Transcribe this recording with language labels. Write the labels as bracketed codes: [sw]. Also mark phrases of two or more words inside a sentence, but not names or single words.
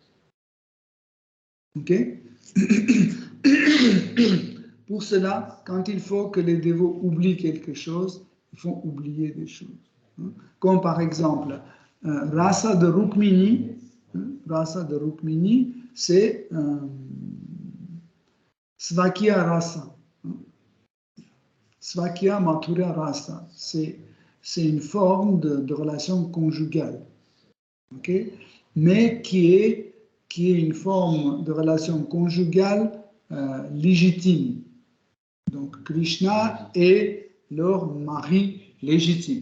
[fr] Ok? Pour cela, quand il faut que les dévots oublient quelque chose, ils font oublier des choses. Comme par exemple, rasa de Rukmini, c'est [sa] Svakya rasa. Svakya Mathura rasa. [fr] C'est une forme de relation conjugale. Okay? Mais qui est une forme de relation conjugale légitime. Donc, Krishna est leur mari légitime.